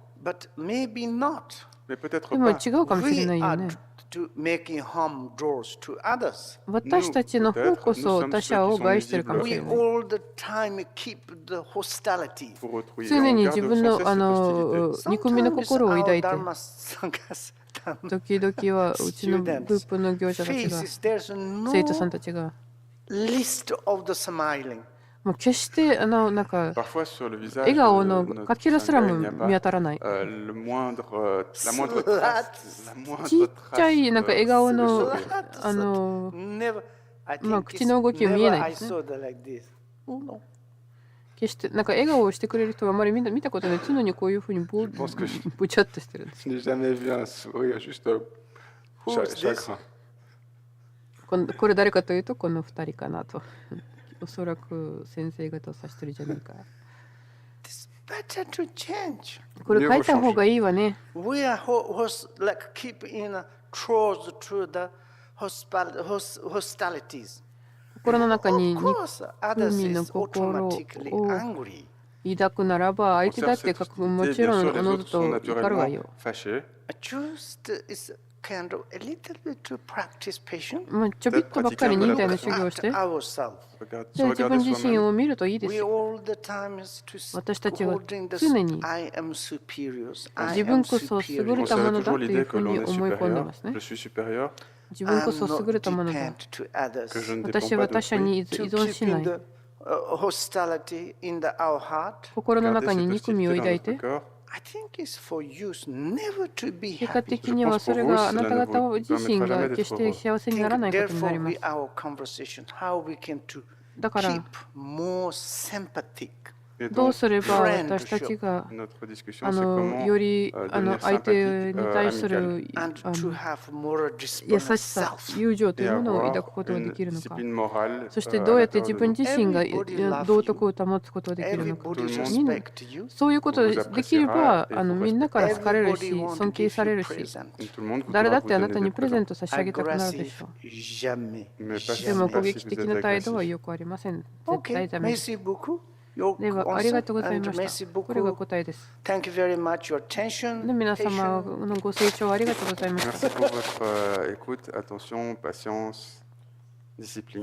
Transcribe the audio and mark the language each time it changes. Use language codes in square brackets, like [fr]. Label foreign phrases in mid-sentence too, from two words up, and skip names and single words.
[en] but maybe not. [fr] Mais peut-être [ja] でも [fr] pas. [ja] 違うかもしれ [en] We [ja] ないよ [en] are [ja] ね。 [en] making harm doors to others. [ja] 私たちの方こそ他者を害してるかもし [en] We [ja] れない。 [en] all the time keep the hostility. [fr] Pour autrui. Et [ja] 常 [fr] on [ja] に [fr] garde [ja] 自 [fr] sans [ja] 分 [fr] cesse [ja] の [fr] cette hostilité. [ja] 憎みの [en] Sometimes [ja] 心を [en] our [ja] 抱いて、 [en] Dharma Sanghas, [ja] 時々はうちのグループの業者たちが、 [en] faces, there's [ja] 生徒さん [en] no [ja] たちが、 [en] list of the smiling. [ja] もう決してなんか [fr] Parfois, sur le [ja] 笑 [fr] visage [ja] 顔 [fr] de [ja] の [fr] notre [ja] かけらすら [fr] Sangha, [ja] も [fr] il n'y a [ja] 見当 [fr] pas [ja] たらない。 [fr] le moindre, la moindre trace, la [ja] ち [fr] moindre [ja] っちゃ [fr] trace [ja] いなんか笑顔 [fr] de [ja] の [fr] sourire. [en] Never. I [ja] まあ [en] think [ja] 口 [en] it's [ja] の動きを見え [en] never [ja] ない [en] I [ja] ですね。 [en] saw that like this. No. [ja] 決してなんか笑顔をしてくれる人はあまり見たことない。常にこういうふうにぼ [fr] pense que je- [ja] ぶちゃっとしてるんです。 [fr] Je n'ai jamais vu un sourire juste [en] Who's this? [fr] chagrin. [ja] これ誰かというとこの2人かなと。おそらく先生方を指してるじゃないか。 [en] It's better to change. [ja] これ書いた方がいいわね。 [en] We are like keep in a close to the hostilities. [ja] 心の中 [en] Of [ja] に [en] course, others [ja] 憎みの [en] is [ja] 心を [en] automatically angry. [ja] 抱くならば相手だ [fr] On [ja] って [fr] observe cette [ja] も [fr] hostilité, [ja] ちろ [fr] bien [ja] ん [fr] sûr, [ja] お [fr] les [ja] のず [fr] autres [ja] と [fr] sont [ja] 怒るわ [fr] naturellement [ja] よ。 [fr] fâchés. [en] Just is kind of a little bit to practice patience. [ja] まあちょびっとばっかり忍耐の修行をし [en] At [ja] て、 [en] ourselves. [ja] で自分自身を見るといいです [en] We [ja] よ。 [en] all the time is to [ja] 私たちは [en] holding the [ja] 常に [en] I am superiors. I [ja] 自 [en] am [ja] 分こそ優 [en] superior. [ja] れ [fr] On [ja] た [fr] se [ja] も [fr] fait [ja] のだ [fr] toujours [ja] という [fr] l'idée [ja] ふ [fr] que [ja] うに [fr] l'on est [ja] 思い込んでま [fr] supérieur, [ja] すね。 [fr] je suis supérieur, [ja] 自分こ [en] I'm [ja] そ [en] not [ja] 優れたものだ。 [en] depend to others. [fr] que je ne [ja] 私 [fr] dépends [ja] は [fr] pas [ja] 他者 [fr] d'autrui. [ja] に依 [en] To [ja] 存し [en] keep [ja] な [en] in [ja] い。 [en] the hostility in our heart. [ja] 心の [fr] Garder [ja] 中に [fr] cette [ja] 憎みを [fr] hostilité [ja] 抱 [fr] dans [ja] いて [fr] notre corps. [en] I think it's for you never to be [ja] 結果 [en] happy. [ja] 的にはそれがあなた方自身が [fr] cela ne vous [ja] 決して幸せにならないことになり [en] Therefore, [ja] ま [en] we [ja] す。 [en] our conversation how we can to [ja] だから [en] keep more sympathetic. [fr] Et [ja] どう [fr] donc, [ja] すれば私たちが [fr] notre discussion, c'est comment [ja] より [fr] devenir [ja] 相手 [fr] sympathique, [ja] に対す [fr] amical. [ja] る [en] And to have more [ja] 優 [en] discipline [ja] しさ、 [en] self. [ja] 友情とい [fr] Et [ja] うものを [fr] avoir [ja] 抱くことがで [fr] une [ja] きるのか。 [fr] discipline morale [ja] そして [fr] à [ja] どうやって [fr] l'intérieur [ja] 自 [fr] de [ja] 分 [fr] nous. [ja] 自身が [en] Everybody loves [ja] 道徳を保つことができるのか。 [en] Everybody [ja] みんな [en] respect you. [ja] そういうことができれば [fr] vous respectera et vous [ja] みんなから好かれる [en] Everybody [ja] し [en] want to [ja] 尊敬 [en] give [ja] され [en] you [ja] るし [en] present. [fr] Tout le monde [ja] 誰だ [fr] voudra [ja] っ [fr] vous [ja] てあな [fr] donner [ja] た [fr] des [ja] にプレゼン [fr] présents. [ja] ト差し上げたくなるで [en] Aggressive, [ja] しょう。 [fr] jamais. [ja] でも [fr] Jamais. [ja] 攻撃的な態度はよくありません。絶 [en] Okay, [ja] 対ダメです。 [fr] merci beaucoup. [en] Your [ja] ではありがとうご [en] answer [ja] ざい [en] and [ja] まし [fr] merci [ja] た。これが [fr] beaucoup. [ja] 答えです。 [en] Thank you very much your attention. [ja] で皆様 [en] patience. [ja] のご清聴ありがとうございました。 [fr] Merci pour votre écoute, attention, patience, discipline.